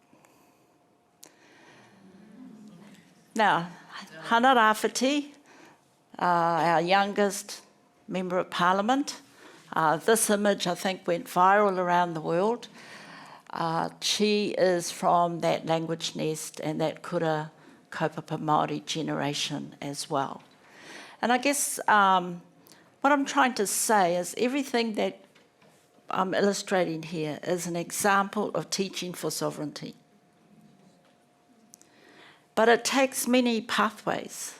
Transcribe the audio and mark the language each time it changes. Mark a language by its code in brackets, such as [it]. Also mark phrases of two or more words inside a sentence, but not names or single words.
[en] Now, Hana Rāwhiti, our youngest member of parliament. This image, I think, went viral around the world. She is from that language nest and that [mi] kura kaupapa Māori [en] generation as well. And I guess what I'm trying to say is everything that I'm illustrating here is an example of teaching for sovereignty. But it takes many pathways.